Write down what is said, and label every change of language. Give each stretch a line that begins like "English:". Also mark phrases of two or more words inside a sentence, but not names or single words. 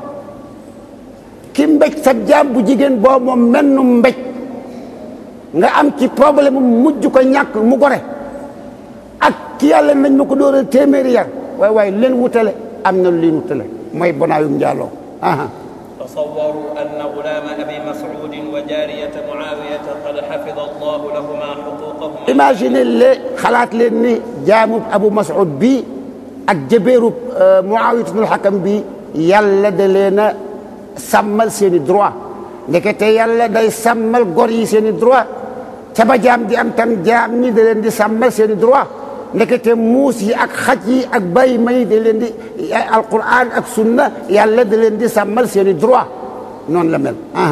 Wolof: ki mbéj sa jaam bu jigéen boo moom mennu mbéj nga am ci problème mujj ko ñàkk mu gore ak ki yàlla nañ ma ko dóoral téeméeri yar waaye leen wutale am na lu leen wutale mooy bonaayum njaaloo
Arabic: تصوروا أن غلام أبي مسعود وجارية معاوية قد حفظ الله لهما حقوقهما.
Wolof: Imaginez leen xalaat leen ni jaamub Abu Mas'ud bi ak jëbeerub Muawiya ibnul Hakam bi yàlla da leen a sàmmal seen i droit ndekete yàlla day sàmmal gor yi seen i droit ca ba jaam di am tam jaam ñi da leen di sàmmal seen i droit ndekete muus yi ak xaj yi ak bay may da leen di alquran ak sunna yàlla da leen di sàmmal seen i droit noonu la mel